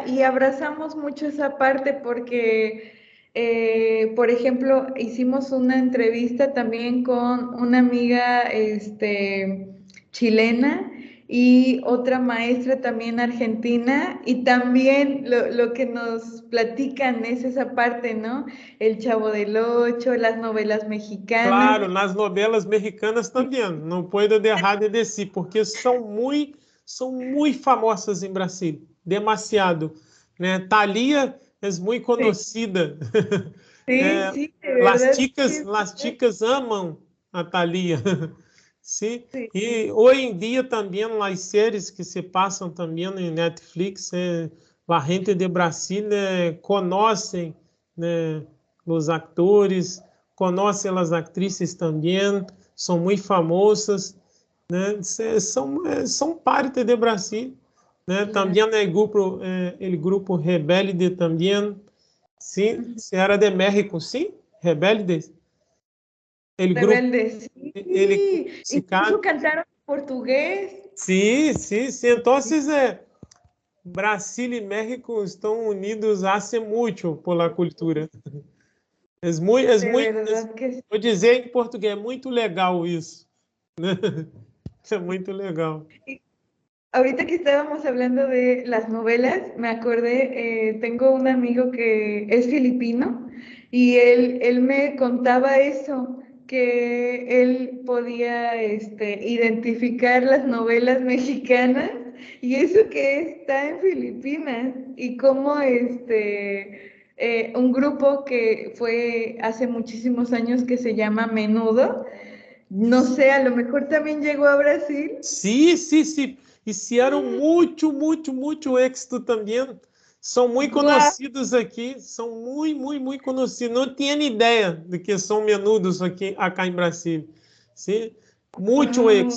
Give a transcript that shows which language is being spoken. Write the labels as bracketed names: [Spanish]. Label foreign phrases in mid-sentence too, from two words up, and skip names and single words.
[Spanish] Y abrazamos mucho esa parte porque, por ejemplo, hicimos una entrevista también con una amiga, chilena y otra maestra también argentina. Y también lo que nos platican es esa parte, ¿no? El Chavo del Ocho, las novelas mexicanas. Claro, [Portuguese] nas novelas mexicanas também. Não puedo deixar de dizer, porque são muito famosas em Brasil. Demasiado. Né? Thalia é muito [Spanish] Sí, [Portuguese] conhecida. [Spanish] sí, [Portuguese] É, [Spanish] sí, de verdad. Sí, las chicas amam a Thalia. Sim? sí, [Portuguese] E hoje em dia também as séries que se passam também em Netflix, a gente de Brasil conhecem, né, os atores, conhecem as atrizes também, são muito famosas, né? São parte de Brasil, né? [Spanish] claro. [Portuguese] Também o grupo Rebelde também, sim, se era de México, sim, Rebelde, o grupo, Rebelde, ele [Spanish] sí. [Portuguese] se [Spanish] Incluso cantaron en portugués. [Portuguese] sim, sim, sim. Então, Brasil e México estão unidos hace muito [Spanish] por la cultura. De verdad que sí. [Portuguese] Vou dizer em português, é muito legal isso. Né? É muito legal. [Spanish] Y ahorita que estábamos hablando de las novelas, me acordé, tengo un amigo que es filipino y él me contaba eso, que él podía identificar las novelas mexicanas y eso que está en Filipinas y cómo un grupo que fue hace muchísimos años que se llama Menudo, no sé, a lo mejor también llegó a Brasil. [Portuguese] Sim, sim, sim. E se eram muito, muito, muito êxito também. São muito [Spanish] Guau. [Portuguese] conhecidos aqui. São muito, muito, muito conhecidos. Não tinha ideia de que são menudos aqui, acá em Brasília. Sim? Muito Wow.